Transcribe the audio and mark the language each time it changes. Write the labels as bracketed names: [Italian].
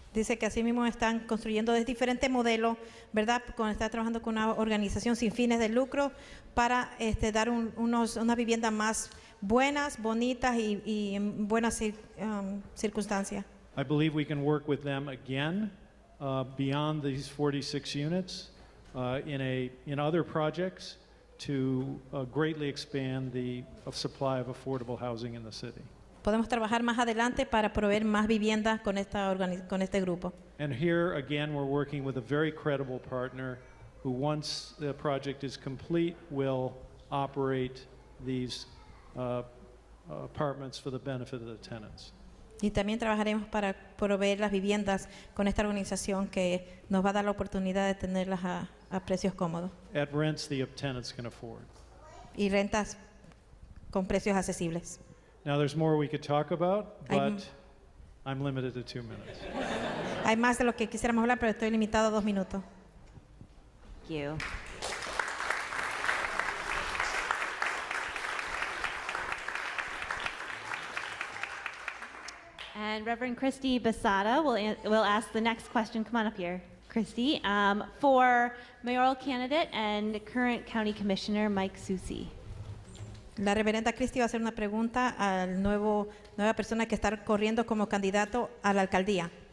[Spanish] Dice que así mismo están construyendo de diferentes modelos, ¿verdad? Está trabajando con una organización sin fines de lucro para dar unas viviendas más buenas, bonitas y en buenas circunstancias. [English] I believe we can work with them again beyond these 46 units in other projects to greatly expand the supply of affordable housing in the city. [Spanish] podemos trabajar más adelante para proveer más viviendas con con este grupo. [English] And here again, we're working with a very credible partner who, once the project is complete, will operate these apartments for the benefit of the tenants. [Spanish] Y también trabajaremos para proveer las viviendas con esta organización que nos va a dar la oportunidad de tenerlas a precios cómodos. [English] At rents the tenants can afford. [Spanish] Y rentas con precios accesibles. [English] Now there's more we could talk about, but I'm limited to 2 minutes. [Spanish] Hay más de lo que quisiéramos hablar, pero estoy limitado a 2 minutos. [English] Thank you. And Reverend Christy Basada will ask the next question. Come on up here, Christy, for mayoral candidate and current county commissioner Mike Susi. [Spanish] La reverenda Christy va a hacer una pregunta al nueva persona que está corriendo como candidato a la alcaldía.